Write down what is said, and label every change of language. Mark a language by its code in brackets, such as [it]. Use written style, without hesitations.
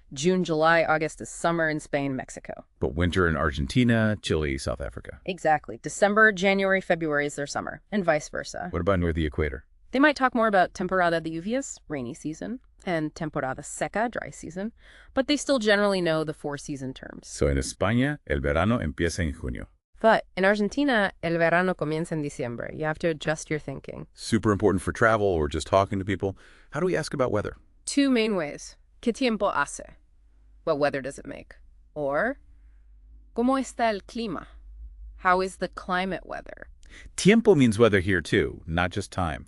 [en] June, July, August is summer in Spain, Mexico. But winter in Argentina, Chile, South Africa. Exactly. December, January, February is their summer, and vice versa. What about near the equator? They might talk more about [es] temporada de lluvias, [en] rainy season, and [es] temporada seca, [en] dry season, but they still generally know the four-season terms. So in [es] España, el verano empieza en junio. [en] But in [es] Argentina, el verano comienza en diciembre. [en] You have to adjust your thinking. Super important for travel or just talking to people. How do we ask about weather? Two main ways. [es] ¿Qué tiempo hace? [en] What weather does it make? Or, [es] ¿cómo está el clima? [en] How is the climate weather? Tiempo means weather here too, not just time.